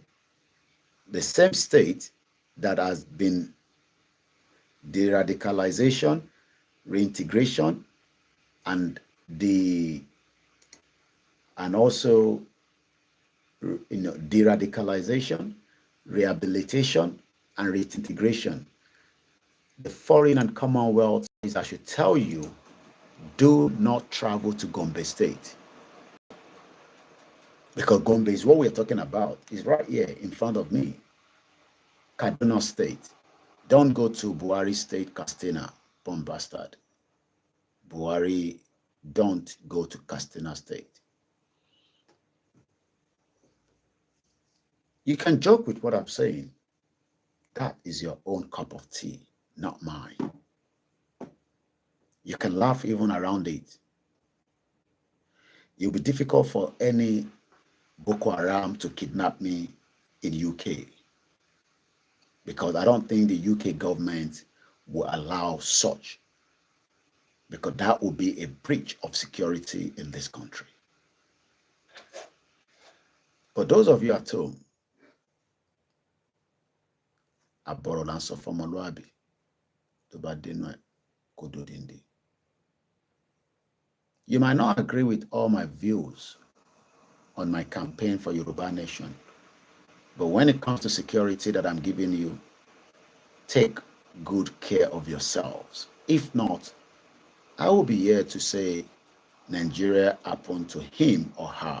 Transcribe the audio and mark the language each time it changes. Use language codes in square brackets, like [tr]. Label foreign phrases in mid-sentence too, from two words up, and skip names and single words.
[en] The same state that has been de-radicalization, reintegration, and also de-radicalization, rehabilitation, and reintegration. The Foreign and Commonwealth says I should tell you, do not travel to Gombe State. Because Gombe is what we're talking about. It's right here in front of me. Kaduna State. Don't go to Buhari State, Katsina, bomb bastard. Buhari, don't go to Katsina State. You can joke with what I'm saying. That is your own cup of tea, not mine. You can laugh even around it. It will be difficult for any Boko Haram to kidnap me in UK, because I don't think the UK government will allow such, because that would be a breach of security in this country. But those of you at home, [yo] àbọ̀rọ̀ là ń sọ fọmọlúàbí tó bá dénú ẹ̀ kó dòdìndé. [en] You might not agree with all my views on my campaign for Yoruba Nation, but when it comes to security that I'm giving you, take good care of yourselves. If not, I will be here to say Nigeria happened to him or her.